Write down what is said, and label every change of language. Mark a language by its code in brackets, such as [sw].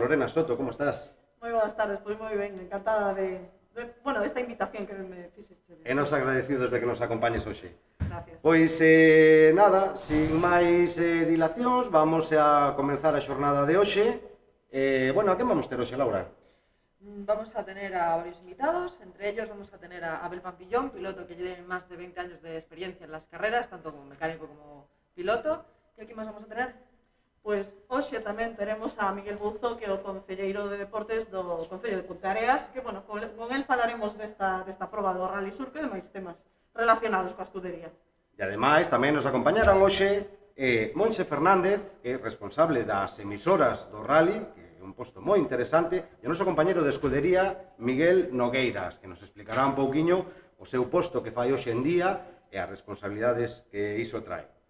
[gl] Lorena Soto, como estás? Moi boas tardes, pois moi ben, encantada de esta invitación que me fixeste. E nos agradecidos de que nos acompañes hoxe. Gracias. Pois nada, sin máis dilacións, vamos a comenzar a xornada de hoxe. Bueno, a quen vamos ter hoxe, Laura? [es] Vamos a tener a varios invitados, entre ellos vamos a tener a Abel Pampillón, piloto que tiene más de 20 años de experiencia en las carreras, tanto como mecánico como piloto. [gl] E aquí máis vamos a tener? Pois hoxe tamén teremos a Miguel Buzo, que é o concelleiro de deportes do Concello de Ponteareas, que, bueno, con el falaremos desta proba do Rally Surco e demais temas relacionados coa escudería. E ademais tamén nos acompañarán hoxe Monse Fernández, que é responsable das emisoras do Rally, que é un posto moi interesante, e o noso compañeiro de escudería, Miguel Nogueiras, que nos explicará un pouquiño o seu posto que fai hoxe en día e as responsabilidades que iso trae.